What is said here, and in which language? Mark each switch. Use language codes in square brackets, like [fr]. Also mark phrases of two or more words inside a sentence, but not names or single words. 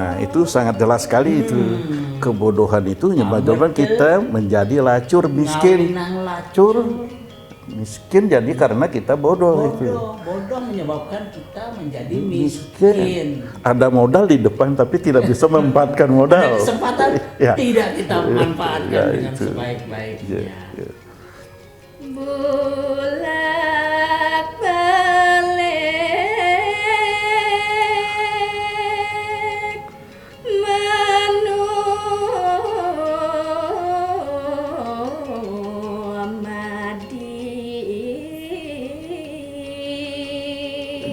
[id] itu sangat jelas sekali itu. Kebodohan itu menyebabkan kita menjadi lacur miskin. [ban] Ngawinang lacur. [id] Miskin jadi karena kita bodoh itu. Bodoh menyebabkan kita menjadi miskin. Ada modal di depan tapi tidak bisa memanfaatkan modal. Ada kesempatan Ya. tidak kita manfaatkan Ya, dengan itu. sebaik-baiknya. Ya. Bolak balik Muhammadi.